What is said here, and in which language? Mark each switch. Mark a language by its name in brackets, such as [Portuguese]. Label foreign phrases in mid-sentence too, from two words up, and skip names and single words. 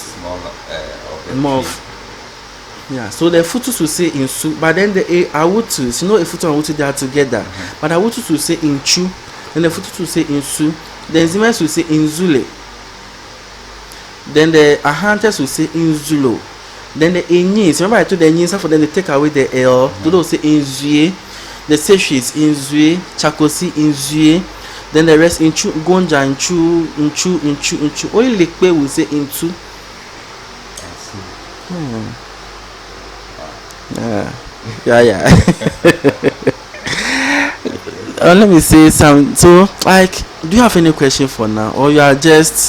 [English] More of, yeah, so the Futus will say insu, but then the Awutus, Ifutu and Awutu, they are together. But Awutus will say inchu, then the Futus will say insu, the Enzimas will say inzule, then the Ahantes will say inzulo, then the Enyis, remember I told the Enyis for them to take away the L, they will say inzue, the Seshi is inzue, Chakosi inzue, then the rest inchu, Gonja inchu, only Lekpe will say intu. Yeah. Let me say some. So, like, do you have any question for now, or you are just?